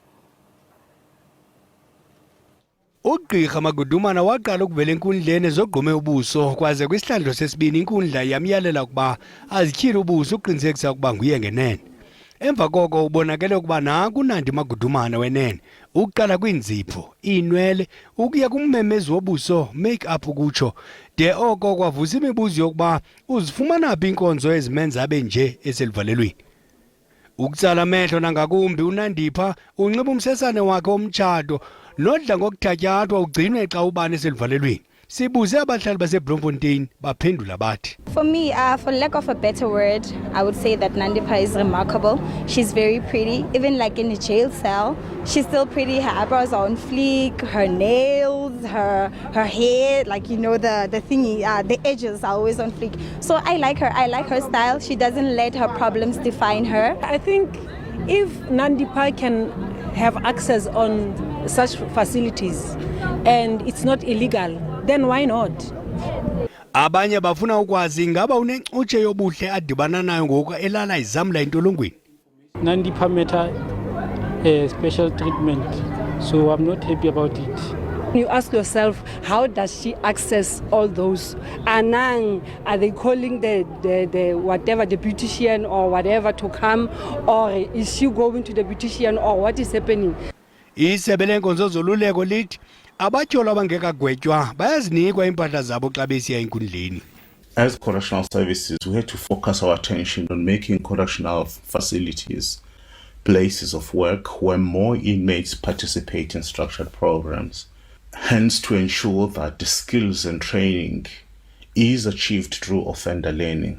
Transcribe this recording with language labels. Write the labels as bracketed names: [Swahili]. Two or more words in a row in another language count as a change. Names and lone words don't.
[Xhosa] Ugqirha Magudumana waqala ukuvela enkundleni ezogqume ubuso kwaze kwisihlandlo sesibini inkundla yamyalela ukuba azityhile ubuso uqinisekisa ukuba nguye ngenene. Emva koko ubonakele ukuba nakunandi Magudumana wenene ukuqala kwinzipho iinwele ukuya kummemezi wobuso make-up ukutsho de oko kwavusa imibuzo yokuba uzifumana phi inkonzo ezimenza abe nje eselivalelweni. Ukutsala amehlo nangakumbi uNandipha unxiba umsesane wakhe omtshato nodla ngokuthatyathwa ugcinwe xa ubani eselivalelweni. Sibuze abahlali baseBloemfontein baphendula bathi. [English] For me, for lack of a better word, I would say that Nandipha is remarkable. She's very pretty. Even like in a jail cell, she's still pretty. Her eyebrows are on fleek, her nails, her hair, like, you know, the thingy, the edges are always on fleek. So I like her. I like her style. She doesn't let her problems define her. I think if Nandipha can have access on such facilities and it's not illegal, then why not? [Xhosa] Abanye bafuna ukwazi ngaba unencutshe yobuhle adibana nayo ngoku elala izamla intolongweni. [English] Nandipha matter special treatment, so I'm not happy about it. You ask yourself, how does she access all those? Anang, are they calling the whatever, the beautician or whatever to come, or is she going to the beautician, or what is happening? [Xhosa] Isebe lenkonzo zoluleko lithi abatyholo abangekagwetywa bayazinikwa impahla zabo xa besiya enkundleni. [English] As correctional services, we had to focus our attention on making correctional facilities places of work where more inmates participate in structured programs. Hence, to ensure that the skills and training is achieved through offender learning.